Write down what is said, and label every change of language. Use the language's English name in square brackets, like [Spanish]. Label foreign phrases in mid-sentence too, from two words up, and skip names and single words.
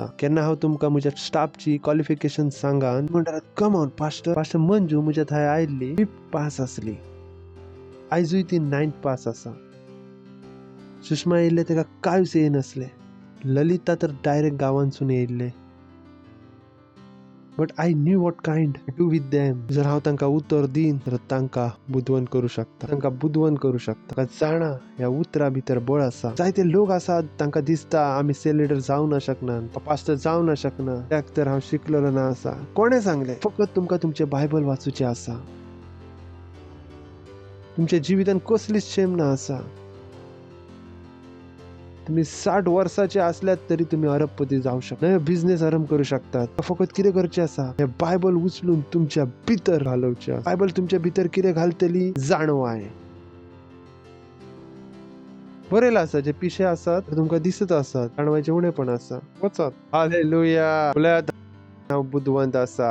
[Konkani] केन्ना हांव तुमकां म्हज्या स्टाफची क्वॉलिफिकेशन सांगान म्हणटात [English] come on [Konkani] पास्टर मंजू म्हज्या थंय आयिल्ली 5th पास आसली. आयजूय ती 9th पास आसा. सुषमा येयल्ले ताका कांयच येयनासले. ललिता तर डायरेक्ट गांवांतसून येयल्ले. [English] But I knew what kind do with them. [Konkani] जर हांव तांकां उतर दीन तर तांकां बुदवंत करूं शकता. जाणा ह्या उतरा भितर बळ आसा. जायते लोक आसात तांकां दिसता आमी [English] cell leader [Konkani] जावं ना शकना, पास्टर जावं ना शकना, त्याक तर हांव शिकलेलो ना आसा. कोणे सांगले? फकत तुमकां तुमचे बायबल वाचूचे आसा. तुमच्या जिवितान कसलीच शेम ना आसा. [Marathi] तुम्ही 60 वर्षाचे असल्यात तरी तुम्ही अरबपती जाऊ शकता. बिझनेस आरंभ करू शकतात. [Konkani] फकत कितें करचे आसा? हे बायबल उचलून तुमच्या भितर घालवचे. बायबल तुमच्या भितर कितें घालतली? जाणवाय. बरेला आसा जे पिशे आसात तुमकां दिसत आसात, जाणवायचे उणे पण आसा. वचत. हालेलुया. बोल्यात हांव बुदवंत आसा.